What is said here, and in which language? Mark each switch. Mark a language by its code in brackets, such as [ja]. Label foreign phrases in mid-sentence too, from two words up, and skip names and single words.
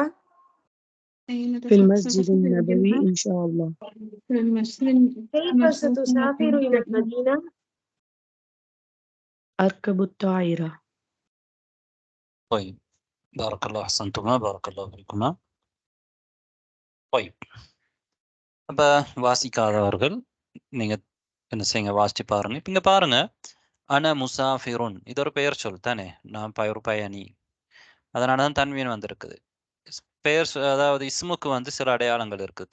[ar] في المسجد النبوي إن شاء الله. كيف ستسافر إلى المدينة؟ أركب الطائرة. طيب بارك الله أحسنتما بارك الله فيكما. [ta] طيب அப்போ வாசிக்காதவர்கள் நீங்கள் என்ன செய்யுங்க, வாசிச்சு பாருங்க. இப்போ இங்கே பாருங்க, [ar] أنا مسافر [ta] இது ஒரு பெயர் சொல் தானே, நான் ஒரு பயணி, அதனால தான் தன்மீன் வந்திருக்குது. பெயர் அதாவது இஸ்முக்கு வந்து சில அடையாளங்கள் இருக்குது.